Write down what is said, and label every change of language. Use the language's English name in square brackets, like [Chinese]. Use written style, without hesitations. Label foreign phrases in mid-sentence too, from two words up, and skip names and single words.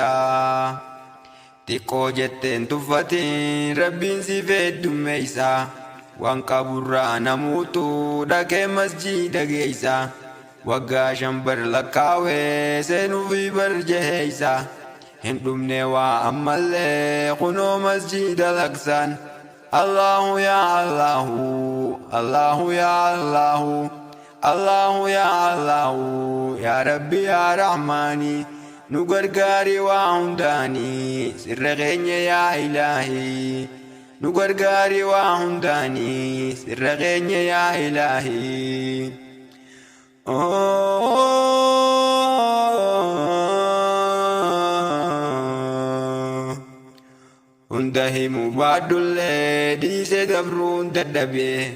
[Oromo] Xiqqoo jetteen tuffatiin rabbiin si feeddummeeysa. Waan qaburraa namuutu dhaqee masjiida geeysa. Waggaa shan bar lakkaawee seenuufi bar jeheeysa. Hin dhumne waa ammallee kunoo masjiida laksaan. [Arabic] الله يا الله، الله يا الله، الله يا الله، يا رب يا رحمن. [Oromo] Nu gargaari waa hundaani sirra keenya yaa Ilaahi. Nu gargaari waa hundaani sirra keenya yaa Ilaahi. Hunda himu baadullee dhiisee dabruun dadhabee.